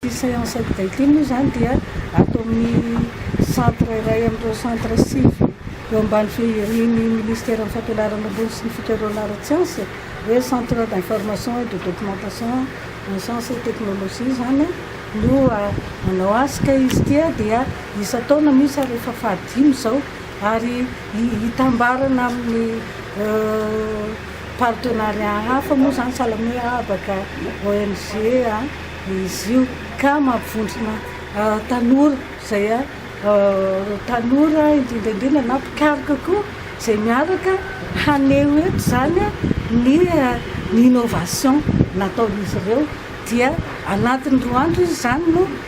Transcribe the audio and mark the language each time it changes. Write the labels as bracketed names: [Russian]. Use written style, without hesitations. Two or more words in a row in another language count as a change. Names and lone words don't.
[Malagasy] séance Hackday moa zany dia atao amin'ny centre iray amin'ireo centre CIDST eo ambany fihiriny Ministère amin'ny fampianarana ambony sy ny fikarohana ara-tsiansy hoe [French] centre d'information et de documentation en sciences et technologie [Malagasy] zany no manao azy ka izy tia dia isa-taona misy ary efa fahadimy zao ary hitambarana amin'ny partenariat hafa moa zany sahala hoe abaka ONG izy io ka mampivondrona tanora zay tanora indrindraindrindra na mpikaroka koa zay miaraka haneho eto zany ny innovation nataon'izy ireo dia anatin'ny 2 andro izy zany no